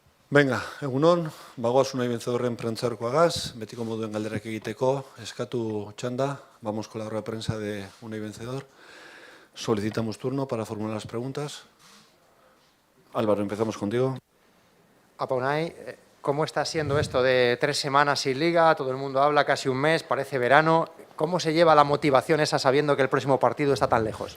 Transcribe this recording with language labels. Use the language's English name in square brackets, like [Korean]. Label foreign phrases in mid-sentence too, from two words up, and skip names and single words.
[Basque] Venga, egunon, bagoaz Unai vencedorren prentzarkoagaz, betiko moduen galderak egiteko, eskatu txanda, [Spanish] vamos con la rueda de prensa de Unai vencedor. Solicitamos turno para formular las preguntas. Álvaro, empezamos contigo. Apa, Unai, ¿cómo está siendo esto de 3 semanas sin liga? Todo el mundo habla, casi un mes, parece verano. ¿Cómo se lleva la motivación esa sabiendo que el próximo partido está tan lejos?